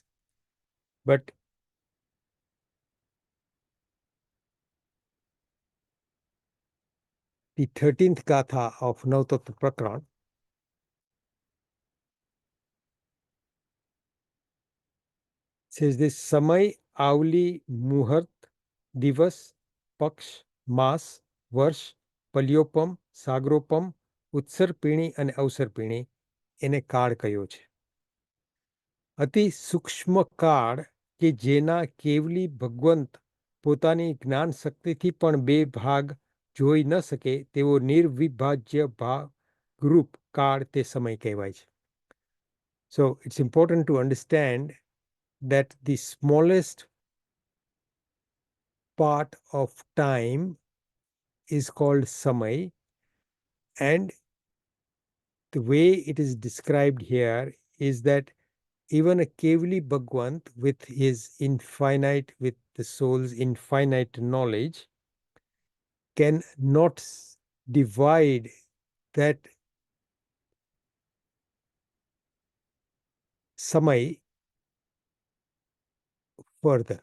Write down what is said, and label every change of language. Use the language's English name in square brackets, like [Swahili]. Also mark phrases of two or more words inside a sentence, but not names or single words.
[English] But the 13th Gatha of Nav Tatva Prakran says this Samay, Avli, Muhurt, Divas, Paksh, Mas, Varsh, Palyopam, Sagropam, Utsar Pini and Avsar Pini [Gujarati] એને કાળ કયો છે. અતિ સૂક્ષ્મ કાળ કે જેના કેવલી ભગવંત પોતાની જ્ઞાન શક્તિથી પણ બે ભાગ જોઈ ન શકે તેવો નિર્વિભાજ્ય ભાગરૂપ કાળ તે સમય કહેવાય છે. [English] So it's important to understand that the smallest part of time is called samay, and the way it is described here is that even a Kevali Bhagwant with his infinite, with the soul's infinite knowledge, cannot divide that samay further.